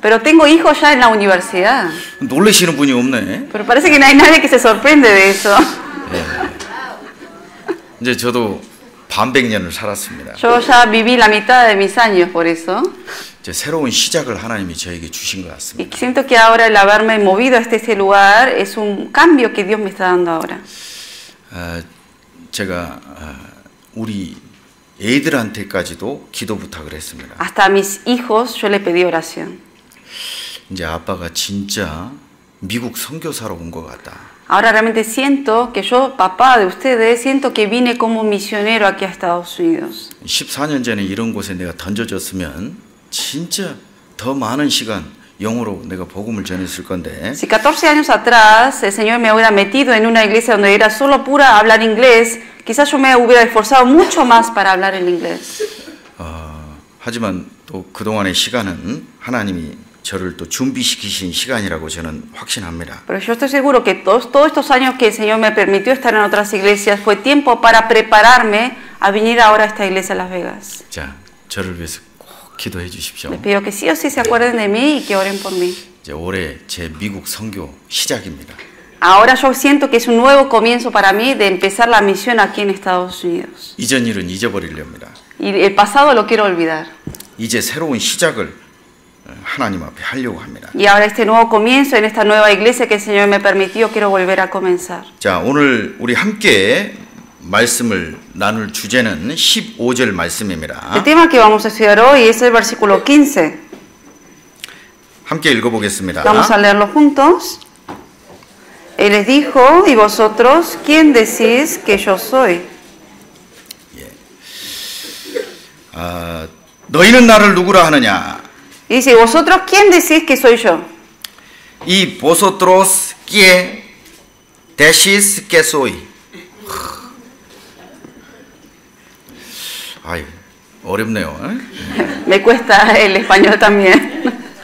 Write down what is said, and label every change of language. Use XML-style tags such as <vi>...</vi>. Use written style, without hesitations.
<es>Pero tengo hijos ya en la universidad.</es> <ko>놀라시는 분이 없네.</ko> <es>Pero parece que no hay nadie que se sorprende de eso.</es> <ko>이제 저도 반백년을 살았습니다.</ko> <es>Yo ya viví la mitad de mis años por eso.</es> <ko>이제 새로운 시작을 하나님이 저에게 주신 것</ko> <es>Y</es> <ko>같습니다.</ko> <es>siento que ahora el haberme movido a este lugar es un cambio que Dios me está dando ahora.</es> <ko>제가 우리 애들한테까지도 기도 부탁을 했습니다.</ko> <es>Hasta a mis hijos yo le pedí oración.</es> <ko>이제 아빠가 진짜 미국 선교사로 온 것 같다.</ko> <es>Ahora realmente siento que yo, papá de ustedes, siento que vine como misionero aquí a Estados Unidos.</es> <ko>14년 전에 이런 곳에 내가 던져졌으면 진짜 더 많은 시간 영어로 내가 복음을 전했을 건데</ko> <es>Si 14 años atrás el Señor me hubiera metido en una iglesia donde era solo pura hablar inglés, quizás yo me hubiera esforzado mucho más para hablar el inglés.</es> <ko>하지만 또 그동안의 시간은 하나님이 저를 또 준비시키신 시간이라고 저는 확신합니다.</ko> <es>Pero yo estoy seguro que todos estos años que el Señor me permitió estar en otras iglesias fue tiempo para prepararme a venir ahora a esta iglesia en Las Vegas.</es> <ko>자, 저를 위해서 꼭 기도해 주십시오.</ko> <es>Les pido que sí o sí se acuerden de mí y que oren por mí.</es> <ko>이제 올해 제 미국 선교 시작입니다.</ko> <es>Ahora yo siento que es un nuevo comienzo para mí de empezar la misión aquí en Estados Unidos.</es> <ko>이전 일은 잊어버리렵니다.</ko> <es>Y el pasado lo quiero olvidar.</es> <ko>이제 새로운 시작을 하나님 앞에 하려고 합니다.</ko> <es>Y ahora este nuevo comienzo en esta nueva iglesia que el Señor me permitió, quiero volver a comenzar.</es> <ko>자, 오늘 우리 함께 말씀을 나눌 주제는 15절 말씀입니다.</ko> <es>El tema que vamos a estudiar hoy es el versículo 15.</es> <ko>함께 읽어보겠습니다.</ko> <es>Vamos a leerlo juntos. Él les dijo, ¿y vosotros quién decís que yo soy?</es> <ko>너희는 나를 누구라 하느냐?</ko> <es>Y dice, ¿vosotros quién decís que soy yo? 이 vosotros quién decís que soy?</es> <ko>아유, 어렵네요.</ko> <es>Me cuesta el español también.</es>